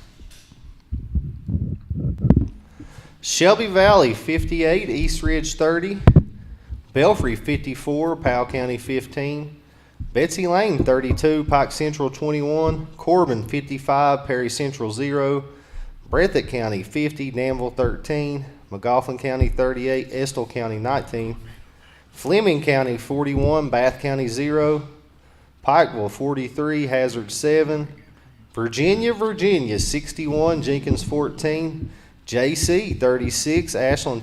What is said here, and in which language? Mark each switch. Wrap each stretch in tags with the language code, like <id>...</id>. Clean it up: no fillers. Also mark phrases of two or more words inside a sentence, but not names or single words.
<en>Shelby Valley 58, East Ridge 30, Belfry 54, Powell County 15, Betsy Lane 32, Pike Central 21, Corbin 55, Perry Central 0, Breathitt County 50, Danville 13, McGoffin County 38, Estill County 19, Fleming County 41, Bath County 0, Pikeville 43, Hazard 7, Virginia 61, Jenkins 14, JC 36, Ashland</en>